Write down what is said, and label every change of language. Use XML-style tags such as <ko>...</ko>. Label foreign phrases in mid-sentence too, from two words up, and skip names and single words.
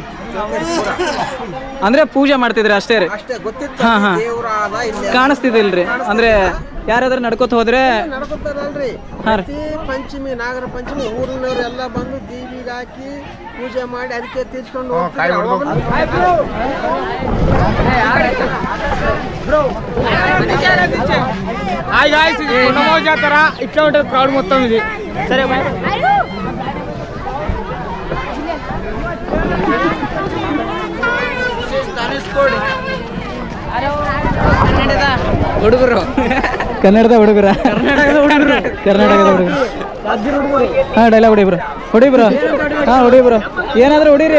<kn>ಅಂದ್ರೆ ಪೂಜೆ ಮಾಡ್ತಿದ್ರಿ ಅಷ್ಟೇ ರೀ. ಅಷ್ಟೇ ಗೊತ್ತಿತ್ತು. ಹಾಂ ಹಾಂ. ಕಾಣಿಸ್ತಿದಿಲ್ರಿ. ಅಂದ್ರೆ ಯಾರಾದ್ರೂ ನಡ್ಕೋತ ಹೋದ್ರೆ ನಡ್ಕೊತಾರಲ್ರಿ. ಪ್ರತಿ ಪಂಚಮಿ, ನಾಗರ ಪಂಚಮಿ ಊರಿನವ್ರು ಎಲ್ಲ ಬಂದು ದೇವಿಗೆ ಹಾಕಿ ಪೂಜೆ ಮಾಡಿ ಅದಕ್ಕೆ ತೀರ್ಸ್ಕೊಂಡು ಹೋಗ್ತಾರೆ.</kn> <te>ఇట్లా ఉంటుంది క్రౌడ్ మొత్తం ఇది.</te> <kn>సరే ಹುಡುಗರು, ಕನ್ನಡದ ಹುಡುಗರ, ಕರ್ನಾಟಕದ ಹುಡುಗರು. ಹಾಂ ಡೈಲಾಗ್ ಹೊಡಿ ಬ್ರೋ, ಹೊಡಿ ಬ್ರೋ. ಹಾಂ ಹೊಡಿ ಬ್ರೋ, ಏನಾದರೂ ಹೊಡೀರಿ.</kn>